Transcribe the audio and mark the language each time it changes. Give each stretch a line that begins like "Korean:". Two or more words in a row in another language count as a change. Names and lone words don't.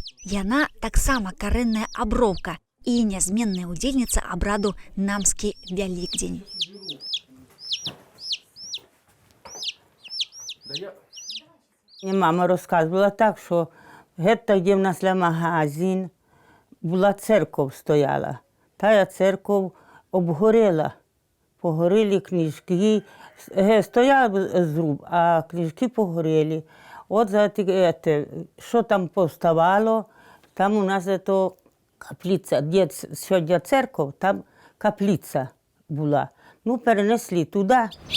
Belarusian: Яна таксама карэнная аброўка і нязменная ўдзельніца абраду Намскі Вялікдзень.
Ukrainian: Мені мама розказувала так, що гетто, де в нас є магазин, була церква стояла. Та церква обгоріла. Погоріли книжки, стояв зруб, а книжки погоріли. От за те, що там поставало, там у нас це каплиця, де сьогодні церква, там каплиця була. Ну, перенесли туди.